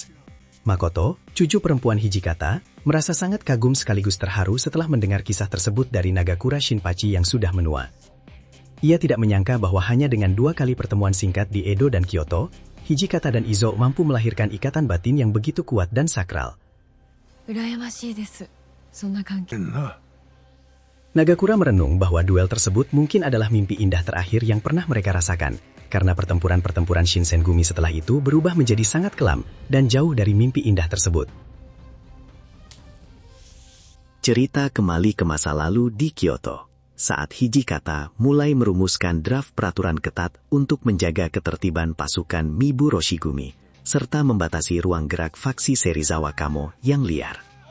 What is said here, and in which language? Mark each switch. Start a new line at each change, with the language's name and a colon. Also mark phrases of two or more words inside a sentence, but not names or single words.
Indonesian: Makoto, cucu perempuan Hijikata, merasa sangat kagum sekaligus terharu setelah mendengar kisah tersebut dari Nagakura Shinpachi yang sudah menua. Ia tidak menyangka bahwa hanya dengan 2 kali pertemuan singkat di Edo dan Kyoto, Hijikata dan Izo mampu melahirkan ikatan batin yang begitu kuat dan sakral.
Japanese: 羨ましいです。そんな関係。
Indonesian: Nagakura merenung bahwa duel tersebut mungkin adalah mimpi indah terakhir yang pernah mereka rasakan, karena pertempuran-pertempuran Shinsengumi setelah itu berubah menjadi sangat kelam dan jauh dari mimpi indah tersebut. Cerita kembali ke masa lalu di Kyoto, saat Hijikata mulai merumuskan draft peraturan ketat untuk menjaga ketertiban pasukan Mibu Roshigumi, serta membatasi ruang gerak faksi Serizawa Kamo yang liar.